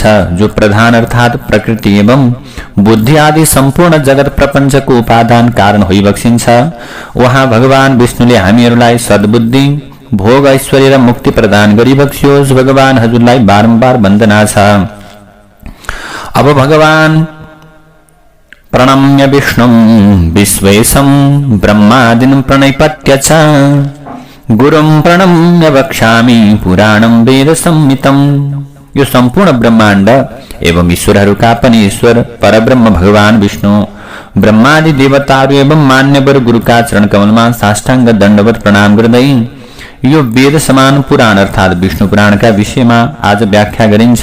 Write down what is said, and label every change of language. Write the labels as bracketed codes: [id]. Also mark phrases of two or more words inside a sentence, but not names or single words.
[ne] जो प्रधान अर्थात प्रकृति एवं बुद्धि आदि सम्पूर्ण जगत प्रपञ्चको उपादान कारण होइबक्सिन्छ, वहाँ भगवान विष्णुले हामीहरूलाई सद्बुद्धि, भोग, ऐश्वर्य र मुक्ति प्रदान गरिबक्सियोस्। भगवान हजुरलाई बारम्बार वन्दना छ। [sa] अब भगवान प्रणम्य विष्णुं विश्वेशं ब्रह्मादिं प्रणिपत्य च गुरुं प्रणम्य वक्ष्यामि पुराणं वेद संहितं। [ne] यो सम्पूर्ण ब्रह्माण्ड एवं ईश्वरहरूका पनि ईश्वर परब्रह्म भगवान विष्णु ब्रह्मादि देवताहरू एवं मान्यवर गुरुका चरण कमलमा साष्टाङ्ग दण्डवत प्रणाम गर्दै यो वेद समान पुराण अर्थात विष्णु पुराणका विषयमा आज व्याख्या गरिन्छ।